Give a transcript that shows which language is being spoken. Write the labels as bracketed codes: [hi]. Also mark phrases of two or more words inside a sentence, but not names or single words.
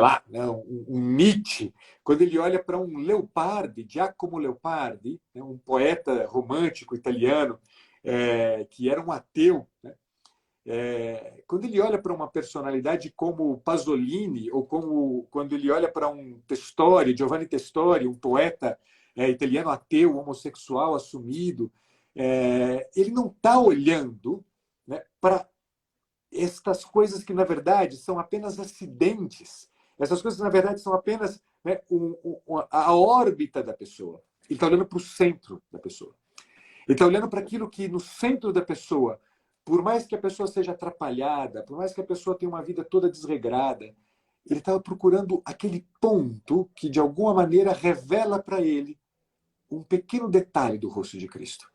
[pt] lá, né, um Nietzsche, quando ele olha para um Leopardi, Giacomo Leopardi, né, um poeta romântico italiano, que era um ateu, né, quando ele olha para uma personalidade como Pasolini, ou quando ele olha para um Testori, Giovanni Testori, um poeta italiano ateu, homossexual assumido, ele não está olhando, né, para estas coisas que, na verdade, são apenas acidentes. Essas coisas, na verdade, são apenas, né, a órbita da pessoa. Ele está olhando para o centro da pessoa. Ele está olhando para aquilo que, no centro da pessoa, por mais que a pessoa seja atrapalhada, por mais que a pessoa tenha uma vida toda desregrada, ele estava procurando aquele ponto que, de alguma maneira, revela para ele um pequeno detalhe do rosto de Cristo.